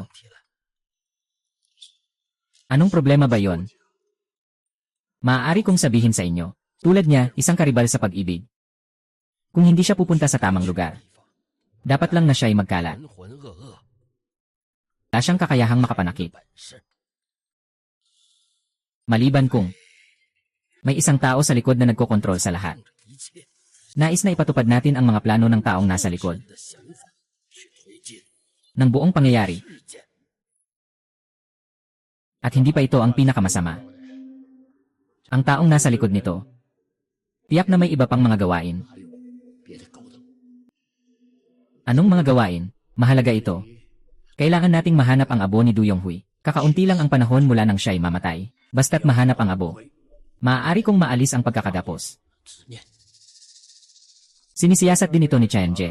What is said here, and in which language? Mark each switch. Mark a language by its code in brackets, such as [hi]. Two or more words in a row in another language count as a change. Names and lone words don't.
[zh] 问题了， [tl] Anong problema ba yon? Maaari kong sabihin sa inyo, tulad niya, isang karibal sa pag-ibig. Kung hindi siya pupunta sa tamang lugar, [zh] 地方 [tl] dapat lang na siya ay magkalat. [zh] 浑浑噩噩， [tl] Wala siyang kakayahang makapanakit. [zh] 本事 [tl] Maliban kung may isang tao sa likod na nagkokontrol sa lahat. [zh] 控制一切， [tl] Nais na ipatupad natin ang mga plano ng taong nasa likod [zh] 人的想法去推进 [tl] ng buong pangyayari. [zh] 事件， [tl] At hindi pa ito ang pinakamasama. Ang taong nasa likod nito, tiyak na may iba pang mga gawain. [zh] 还有别的勾当。 [tl] Anong mga gawain? Mahalaga ito. Kailangan nating mahanap ang abo ni Du Yonghui. Kakaunti lang ang panahon mula nang siya'y mamatay. Basta't mahanap ang abo, maaari kong maalis ang pagkakagapos. [zh] 执念， [tl] Sinisiyasat din ito ni Chen-je.